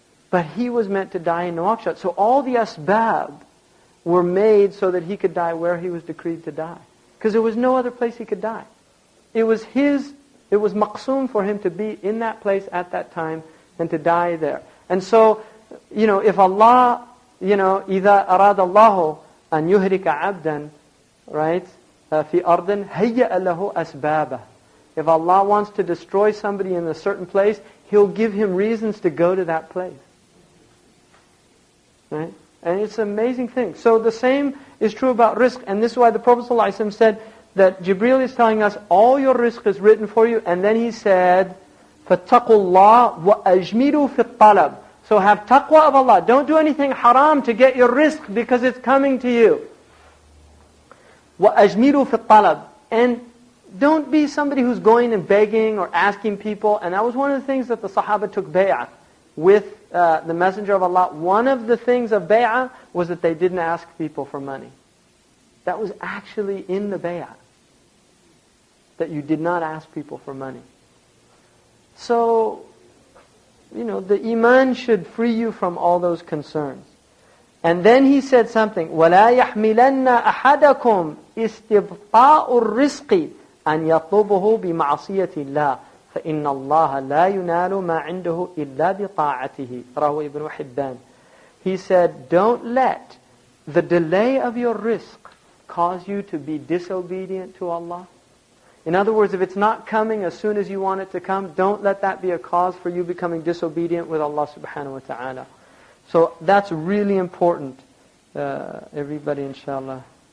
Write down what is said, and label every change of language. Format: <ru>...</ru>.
<en>But he was meant to die in Nouakchott. So all the asbab were made so that he could die where he was decreed to die. Because there was no other place he could die. It was maqsoom for him to be in that place at that time and to die there. And so, if Allah,</en> <ar>إِذَا أَرَادَ اللَّهُ أَن يُهْرِكَ عَبْدًا, right, فِي أَرْضٍ هَيَّأَ لَهُ أَسْبَابًا.</ar> <en>If Allah wants to destroy somebody in a certain place, He'll give him reasons to go to that place. Right? And it's an amazing thing. So the same is true about rizq. And this is why the Prophet ﷺ said that Jibreel is telling us, all your rizq is written for you. And then he said,</en> <ar>فَاتَّقُوا اللَّهِ وَأَجْمِلُوا فِي الطَّلَبِ.</ar> <en>So have taqwa of Allah. Don't do anything haram to get your rizq because it's coming to you.</en> <ar>وَأَجْمِلُوا فِي الطَّلَبِ.</ar> <en>And don't be somebody who's going and begging or asking people. And that was one of the things that the Sahaba took bay'ah with the Messenger of Allah. One of the things of bay'ah was that they didn't ask people for money. That was actually in the bay'ah. That you did not ask people for money. So, the iman should free you from all those concerns. And then he said something,</en> <ar>وَلَا يَحْمِلَنَّ أَحَدَكُمْ إِسْتِبْطَاءُ الرِّزْقِ أَنْ يَطْلُبُهُ بِمَعْصِيَةِ اللَّهِ فَإِنَّ اللَّهَ لَا يُنَالُ مَا عِنْدَهُ إِلَّا بِطَاعَتِهِ رَوَى Ibn Hibban.</ar> <en>He said, don't let the delay of your rizq cause you to be disobedient to Allah. In other words, if it's not coming as soon as you want it to come, don't let that be a cause for you becoming disobedient with Allah subhanahu wa ta'ala. So that's really important. Everybody, inshallah.</en>